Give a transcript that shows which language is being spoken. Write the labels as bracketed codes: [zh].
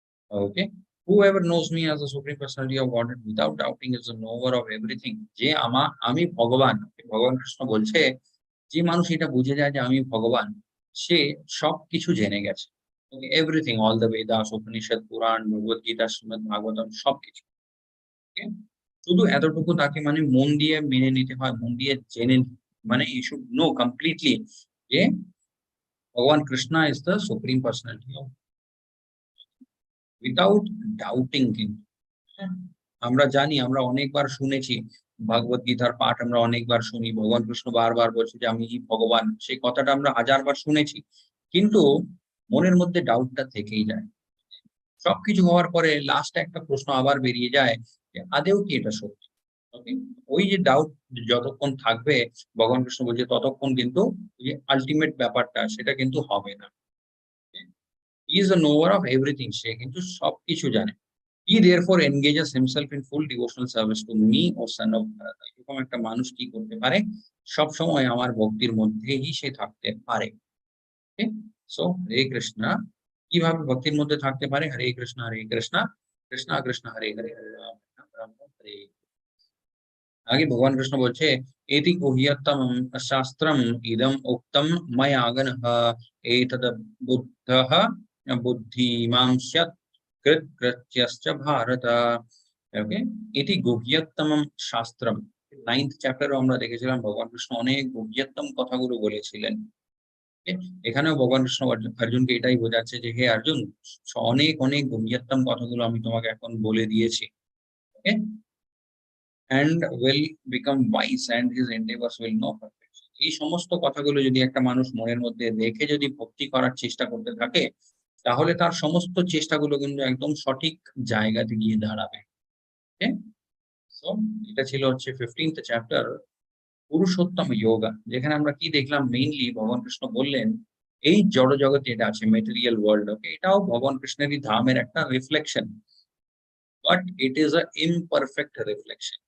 [en] Okay, whoever knows me as a supreme personality of Godhead without doubting is the knower of everything. [bn] যে আমি ভগবান, ভগবান কৃষ্ণ বলছে যে মানুষ এটা বুঝে যায় যে আমি ভগবান, সে সবকিছু জেনে গেছে। Everything, all the Vedas, Upanishad, পুরাণ, ভগবত গীতা, শ্রীমদ ভাগবতম সবকিছু। Okay? শুধু এতটুকু তাকে মন দিয়ে মেনে নিতে হয়, মন দিয়ে জেনে, [en] you should know completely [bn] যে ভগবান Krishna [en] Is the supreme personality of, without doubting. [bn] কিন্তু হ্যাঁ, আমরা জানি, আমরা অনেকবার শুনেছি ভগবত গীতার পাঠ, আমরা অনেকবার শুনি ভগবান কৃষ্ণ বারবার বলছে যে আমি ভগবান, সেই কথাটা আমরা হাজারবার শুনেছি, কিন্তু মনের মধ্যে ডাউটটা থেকেই যায়। সবকিছু হওয়ার পরে লাস্টে একটা প্রশ্ন আবার বেরিয়ে যায় যে আদেও কি এটা সত্যি। ওকে, ওই যে ডাউট যতক্ষণ থাকবে, ভগবান কৃষ্ণ বলছে ততক্ষণ কিন্তু যে আলটিমেট ব্যাপারটা সেটা কিন্তু হবে না। [en] he is the knower of everything, [bn] সে কিন্তু সবকিছু জানে। [en] He therefore engages himself in full devotional service to me, O son of Bharata. [bn] এরকম একটা মানুষ কি করতে পারে, সব সময় আমার ভক্তির মধ্যেই সে থাকতে পারে। সো হরে কৃষ্ণ, কিভাবে ভক্তির মধ্যে থাকতে পারে, হরে কৃষ্ণ কৃষ্ণ কৃষ্ণ হরে হরে, হরে রাম রাম রাম হরে। আগে ভগবান কৃষ্ণ বলছে [sa] এতি গুহ্যতম শাস্ত্রম ইদম উক্তম ময়া গণঃ এতদ বুদ্ধঃ বুদ্ধিমাং স্যাৎ কৃতকৃত্যশ্চ ভারত। [bn] ওকে, এটি গুহ্যতম শাস্ত্রম, 9th চ্যাপ্টারে আমরা দেখেছিলাম ভগবান কৃষ্ণ অনেক গুহ্যতম কথাগুলো বলেছিলেন। এখানেও ভগবান কৃষ্ণ অর্জুনকে এটাই বোঝাচ্ছে যে হে অর্জুন, অনেক অনেক গুহ্যতম কথাগুলো আমি তোমাকে এখন বলে দিয়েছি। [en] Okay, and will become wise and his endeavors will know perfection. [bn] এই সমস্ত কথাগুলো যদি একটা মানুষ মনের মধ্যে রেখে যদি ভক্তি করার চেষ্টা করতে থাকে, তাহলে তার সমস্ত চেষ্টাগুলো কিন্তু একদম সঠিক জায়গাতে গিয়ে দাঁড়াবে। সো এটা ছিল হচ্ছে 15th চ্যাপ্টার, পুরুষোত্তম যোগা, যেখানে আমরা কি দেখলাম, মেইনলি ভগবান কৃষ্ণ বললেন এই জড় জগৎ যেটা আছে, মেটেরিয়াল ওয়ার্ল্ড, ওকে, এটাও ভগবান কৃষ্ণেরই ধামের একটা reflection, [en] But it is a imperfect reflection.